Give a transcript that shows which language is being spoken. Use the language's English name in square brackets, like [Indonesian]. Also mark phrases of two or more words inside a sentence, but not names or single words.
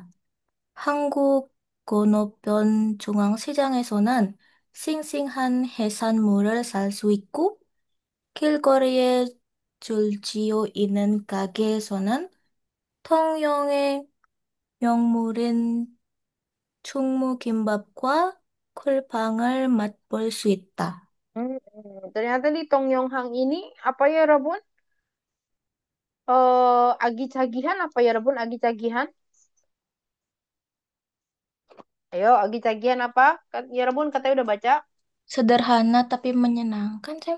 [Korean] 한국 건너편 중앙시장에서는 싱싱한 해산물을 살 수 있고 길거리에 줄지어 있는 가게에서는 통영의 명물인 충무김밥과 쿨빵을 맛볼 수 있다. [Indonesian] Ternyata di Tongyonghang ini apa ya Rebun? Agi-cagihan apa ya Rebun? Agi-cagihan? Ayo, agi-cagihan apa? Ya Rebun katanya udah baca. Sederhana tapi menyenangkan, Sam.